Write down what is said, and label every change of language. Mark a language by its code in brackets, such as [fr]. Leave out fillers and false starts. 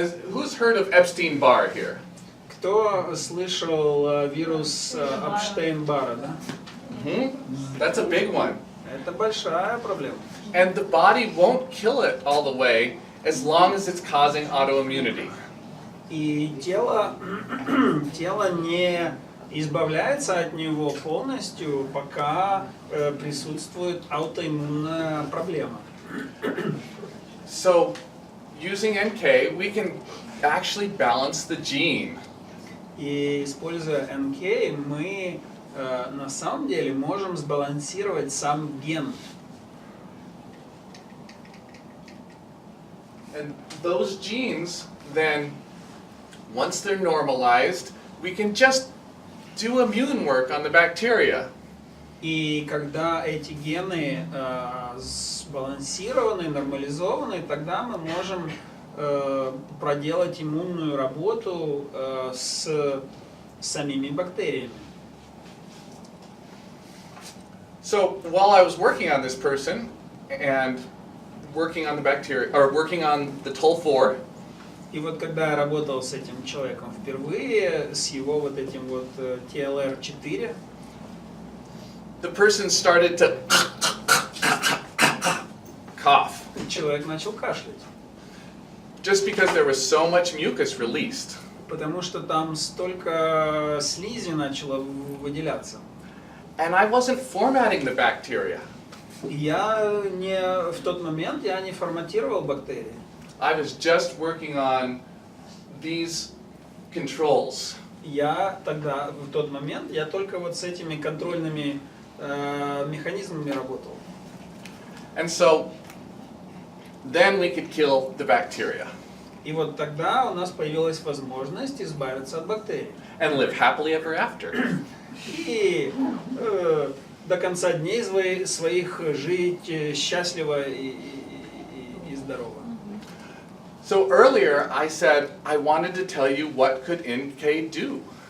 [en] Who's heard of Epstein-Barr here? [ru] Кто слышал вирус Эпштейн-Барра, да? [en] That's a big one. [ru] Это большая проблема. [en] And the body won't kill it all the way as long as it's causing autoimmunity. [ru] И тело не избавляется от него полностью, пока присутствует аутоиммунная проблема. [en] So, using NK, we can actually balance the gene. [ru] И используя НК, мы на самом деле можем сбалансировать сам ген. [en] And those genes, then, once they're normalized, we can just do immune work on the bacteria. [ru] И когда эти гены сбалансированы, нормализованы, тогда мы можем проделать иммунную работу с самими бактериями. [en] So while I was working on this person and working on the bacteria, or working on the TOL4, [ru] И вот когда я работал с этим человеком впервые, с его вот этим вот TLR4, [en] the person started to cough, [ru] человек начал кашлять. [en] just because there was so much mucus released. [ru] Потому что там столько слизи начало выделяться. [en] And I wasn't formatting the bacteria. [ru] В тот момент я не форматировал бактерии. [en] I was just working on these controls. [ru] Я тогда, в тот момент, я только вот с этими контрольными механизмами работал. [en] And so then we could kill the bacteria [ru] И вот тогда у нас появилась возможность избавиться от бактерий. [en] and live happily ever after. [ru] И до конца дней своих жить счастливо и здорово. [en] So earlier I said I wanted to tell you what could NK do.